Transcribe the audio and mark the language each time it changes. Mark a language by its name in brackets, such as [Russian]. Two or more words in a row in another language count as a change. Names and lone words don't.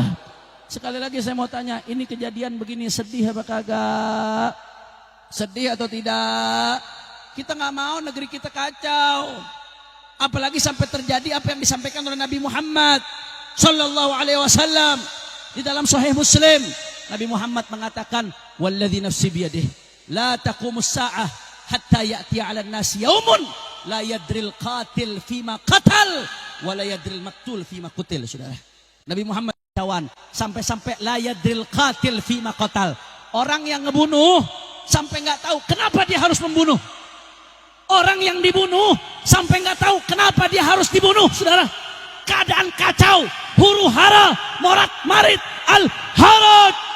[Indonesian] Sekali lagi saya mau tanya, ini kejadian begini sedih apa kagak? Sedih atau tidak? Kita nggak mau negeri kita kacau. Apalagi sampai terjadi apa yang disampaikan oleh Nabi Muhammad [Arabic] صلى الله عليه وسلم [Indonesian] di dalam Sahih Muslim. Nabi Muhammad mengatakan, [Arabic] والذي نفسي بيده لا تقوم الساعة حتى يأتي على الناس يوم لا يدري القاتل فيم قتل ولا يدري المقتول فيم قتل. [Indonesian] Saudara, Nabi Muhammad kawan, sampai-sampai [Arabic] لا يدري القاتل فيم قتل. [Indonesian] Orang yang ngebunuh sampai enggak tahu kenapa dia harus membunuh. Orang yang dibunuh sampai enggak tahu kenapa dia harus dibunuh, saudara. Keadaan kacau, huru hara, morat marit, [Arabic] الهرج.